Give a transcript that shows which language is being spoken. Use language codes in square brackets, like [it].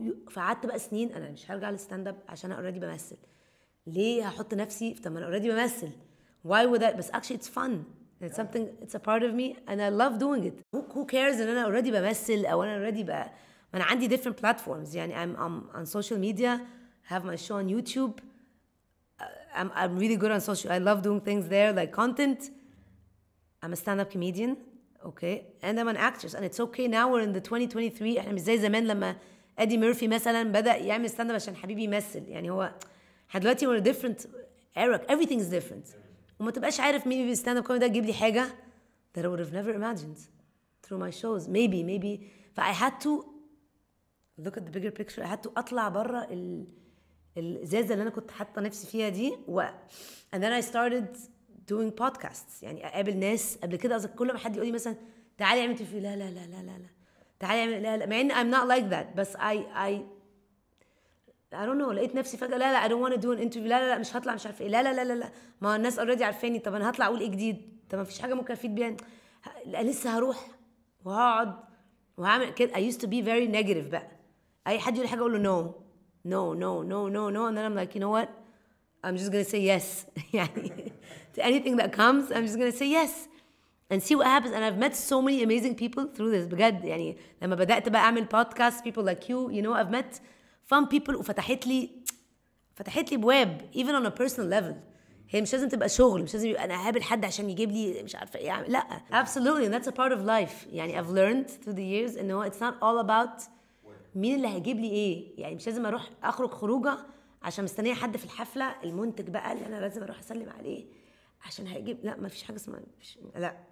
[ar] فقعدت بقى سنين انا مش هرجع للستاند اب عشان انا اوريدي بمثل. ليه هحط نفسي طب ما انا اوريدي بمثل [en] why would I؟ [ar] بس [en] actually it's fun. It's something, it's a part of me and I love doing it. Who cares [ar] ان انا [en] already [ar] بمثل او انا already ما انا عندي [en] different platforms. يعني I'm on social media, have my show on YouTube. I'm really good on social. I love doing things there like content. I'm a stand-up comedian, okay, and I'm an actress and it's okay now we're in the 2023. [ar] احنا مش زي زمان لما ادي ميرفي مثلا بدأ يعمل stand-up عشان حبيبي يمثل. يعني هو احنا دلوقتي [en] we're a different era. Everything is different. [ar] وما تبقاش عارف [en] maybe stand up comedy [ar] ده تجيب لي حاجة [en] that I would have never imagined through my shows. maybe I had to look at the bigger picture. I had to [ar] أطلع برا الإزازة اللي أنا كنت حاطة نفسي فيها دي [en] and then I started doing podcasts. [ar] يعني أقابل ناس قبل كده كل ما حد يقول لي مثلا تعالي اعمل تلفزيون لا لا لا لا لا تعالي اعمل لا مع إن [en] I'm not like that [ar] بس [en] I don't know [ar] لقيت نفسي فجأة لا [en] I don't want to do an interview [ar] لا مش هطلع مش عارفة ايه لا ما الناس [en] already [ar] عارفاني. طب انا هطلع اقول ايه جديد؟ طب ما فيش حاجة ممكن افيد بيها. لسه هروح وهقعد وهعمل كده. [en] I used to be very negative [ar] بقى. اي حد يقول حاجة اقول له [en] no and then I'm like you know what I'm just gonna say yes. يعني to anything that comes I'm just gonna say yes and see what happens. And I've met so many amazing people through this [ar] بجد. يعني لما بدأت بقى اعمل [en] podcast people like you know I've met fun people [ar] وفتحت لي بواب [en] even on a personal level. [ar] هي مش لازم تبقى شغل، مش لازم يبقى انا هقابل حد عشان يجيب لي مش عارفه ايه. لا [en] absolutely and that's a part of life. يعني I've learned through the years [ar] انه [en] it's not all about [ar] مين اللي هيجيب لي ايه. يعني مش لازم اروح اخرج خروجه عشان مستنيه حد في الحفله المنتج بقى اللي انا لازم اروح اسلم عليه عشان هيجيب. لا ما فيش حاجه اسمها لا.